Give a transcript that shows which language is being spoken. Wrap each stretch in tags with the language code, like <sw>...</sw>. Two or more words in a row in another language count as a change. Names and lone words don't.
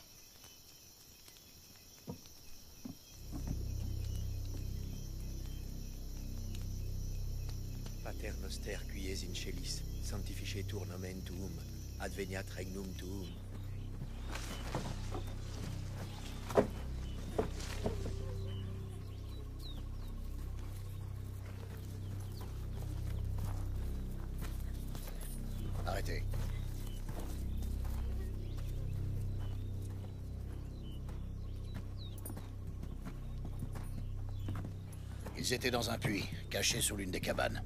<la>Pater noster qui es in celis, sanctificetur nomen tuum, adveniat regnum tuum.</la> <fr>Arrêtez. Ils étaient dans un puits, cachés sous l'une des cabanes.</fr>